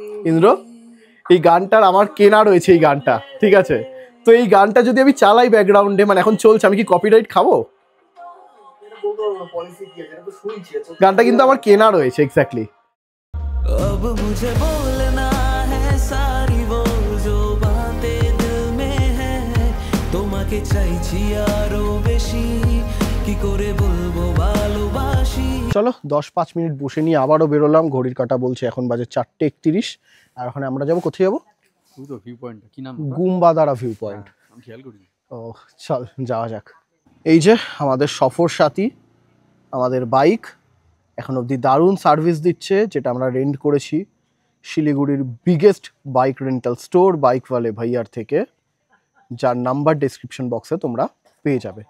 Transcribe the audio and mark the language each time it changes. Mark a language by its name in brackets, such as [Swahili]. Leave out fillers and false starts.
[Bangla] ইন্দ্র, এই গানটার আমার কেনা রয়েছে, এই গানটা, ঠিক আছে? তো এই গানটা যদি আমি চালাই ব্যাকগ্রাউন্ডে, মানে এখন চলছে, আমি কি কপিরাইট খাবো? গানটা কিন্তু আমার কেনা রয়েছে এক্স্যাক্টলি। [Hindi] अब मुझे बोलना है सारी वो जो बातें दिल में है তোমাকে চাইছি আরো বেশি কি করে বলবো ভালোবাসি। [Bangla] চলো 10-5 মিনিট বসে নিয়ে আবারও বেরোলাম, ঘড়ির কাঁটা বলছে এখন বাজে 4:31। আর ওখানে আমরা যাবো, কোথায় যাবো? তুই তো ভিউ পয়েন্টটা কি নাম? গুম্বাধারা ভিউ পয়েন্ট। আমি খেয়াল করিনি। ও চল যাওয়া যাক। এই যে আমাদের সফর সাথী, আমাদের বাইক এখন অবধি দারুণ সার্ভিস দিচ্ছে, যেটা আমরা রেন্ট করেছি শিলিগুড়ির বিগেস্ট বাইক রেন্টাল স্টোর বাইকওয়ালে ভাইয়ার থেকে, যার নাম্বার ডেসক্রিপশন বক্সে তোমরা পেয়ে যাবে।